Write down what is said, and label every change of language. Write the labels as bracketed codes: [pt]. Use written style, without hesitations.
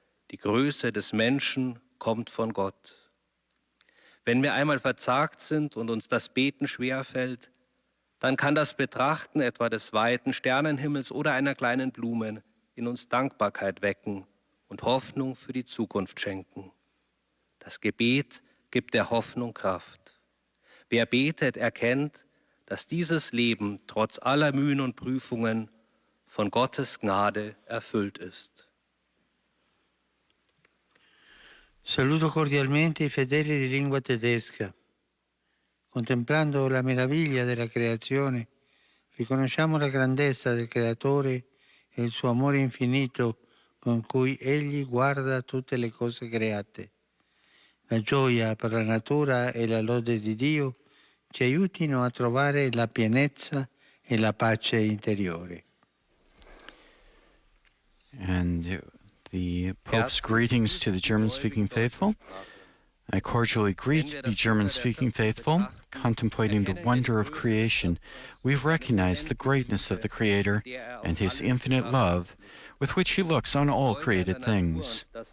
[de] Die Größe des Menschen kommt von Gott. Wenn wir einmal verzagt sind und uns das Beten schwerfällt, dann kann das Betrachten etwa des weiten Sternenhimmels oder einer kleinen Blume in uns Dankbarkeit wecken und Hoffnung für die Zukunft schenken. Das Gebet gibt der Hoffnung Kraft. Wer betet, erkennt, dass dieses Leben trotz aller Mühen und Prüfungen von Gottes Gnade erfüllt ist. [it] Saluto cordialmente i fedeli di lingua tedesca. Contemplando la meraviglia della creazione, riconosciamo la grandezza del Creatore e il suo amore infinito con cui Egli guarda tutte le cose create. La gioia per la natura e la lode di Dio ci aiutino a trovare la pienezza e la pace interiore. [en] And the Pope's greetings to the German-speaking faithful. I cordially greet the German-speaking faithful. Contemplating the wonder of creation, we've recognized the greatness of the Creator and His infinite love with which He looks on all created things.